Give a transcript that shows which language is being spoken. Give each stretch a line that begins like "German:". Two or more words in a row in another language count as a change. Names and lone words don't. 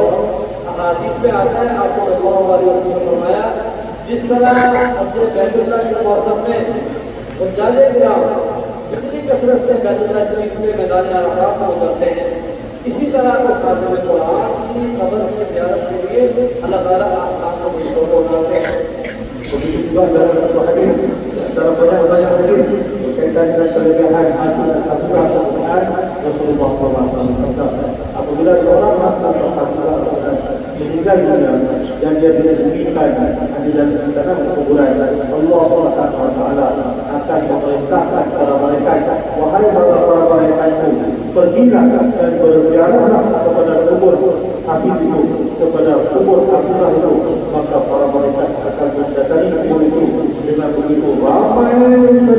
Hindi: हदीस में आता है, आप
Arabic: صلى الله عليه وسلم
Hindi: ने फरमाया, जिस तरह हज बैतुल्लाह के मौसम में उजाले गिराम जितनी कसरत से बैतुल्लाह शरीफ में मैदान अरफात में उतरते हैं, इसी तरह उस हाफिज़ कुरान की कब्र की ज़ियारत के लिए अल्लाह ताला आसमान को मुश्किल को उतारते हैं।
Malay: Begitu juga dalam hadis, dalam banyak hadis berkaitan dengan kelebihan hafizah Al-Quran, Rasulullah SAW. Apabila seorang hafizah Al-Quran meninggal dunia dan dia tidak diberikan hadiran tanah kuburan, Allah Taala akan memerintahkan kepada malaikat, wahai para malaikat, pergilah dan berziarahlah kepada kubur hafiz itu, kepada kubur hafizah itu, maka para malaikat akan mendatangi kubur itu dengan begitu ramai sekali.